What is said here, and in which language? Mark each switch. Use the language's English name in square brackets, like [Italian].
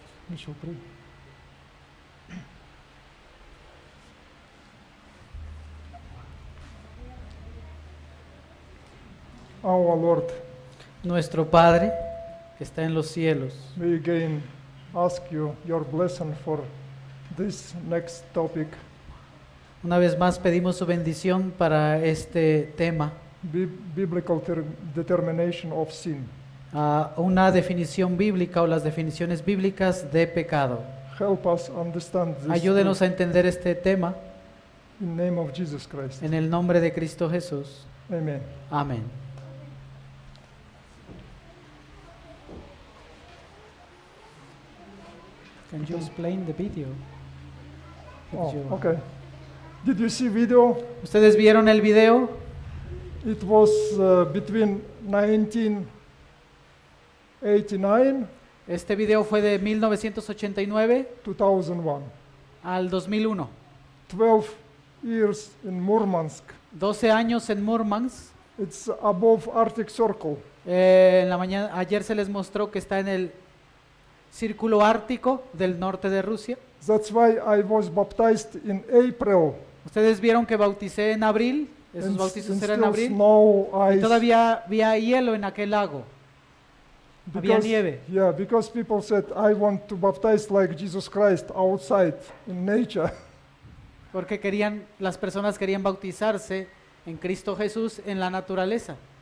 [Russian] Еще три. [English] Our Lord, [Spanish] Nuestro Padre, que está en los cielos, [English] we again ask you your blessing for this next topic, [Spanish] una vez más pedimos su bendición para este tema, [English] biblical determination of sin. [Spanish] una definición bíblica o las definiciones bíblicas de pecado. [English] Help us understand this [Spanish] Ayúdenos a entender este tema [English] in the name of Jesus Christ. [Spanish] en el nombre de Cristo Jesús. [English] Amen. [Spanish] Amén. [English] Can you explain the video? Oh, okay. Did you see video? [Spanish] ¿Ustedes vieron el video? [English] It was between 1989 [Spanish] Este video fue de 1989 [English] 2001. [Spanish] al 2001. [English] 12 years in Murmansk. [Spanish] 12 años en Murmansk. [English] It's above Arctic Circle. [Spanish] En la mañana, ayer se les mostró que está en el círculo ártico del norte de Rusia. [English] That's why I was baptized in April. [Spanish] Ustedes vieron que bauticé en abril, esos bautizos eran en abril, [English] snow, [Spanish] y [English] ice. [Spanish] todavía había hielo en aquel lago, había nieve. [English] Yeah, because people said, I want to baptize like Jesus Christ outside in nature. [Spanish] Porque las personas querían bautizarse en Cristo Jesús en la naturaleza.